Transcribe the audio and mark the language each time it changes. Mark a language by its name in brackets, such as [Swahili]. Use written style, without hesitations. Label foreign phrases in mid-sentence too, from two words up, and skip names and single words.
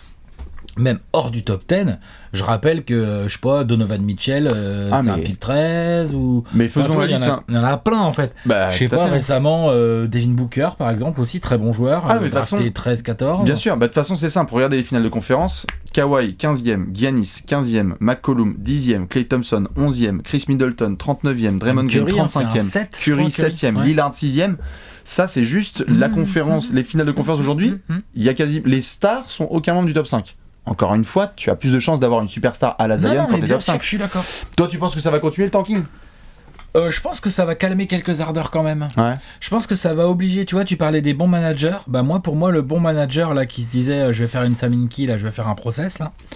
[French] même hors du top 10, je rappelle que, je sais pas, Donovan Mitchell, c'est un pick 13 ou... Mais faisons la liste. Il y en a plein en fait. Je sais pas, récemment, Devin Booker par exemple aussi, très bon joueur, mais de toute façon, 13-14. Bien sûr, de toute façon c'est simple, regardez les finales de conférence, Kawhi 15e, Giannis 15e, McCollum 10e, Klay Thompson 11e, Chris Middleton 39e, Draymond Green 35e, Curry 7e, Lillard 6e. Ça c'est juste la conférence, les finales de conférence aujourd'hui, il y a les stars sont aucun membre du top 5. Encore une fois, tu as plus de chances d'avoir une superstar à la Zion quand t'es top 5. Je suis d'accord. Toi, tu penses que ça va continuer le tanking ? Je pense que ça va calmer quelques ardeurs quand même. Ouais. Je pense que ça va obliger, tu vois, tu parlais des bons managers. Pour moi, le bon manager là qui se disait je vais faire une Saminki, là, je vais faire un process là.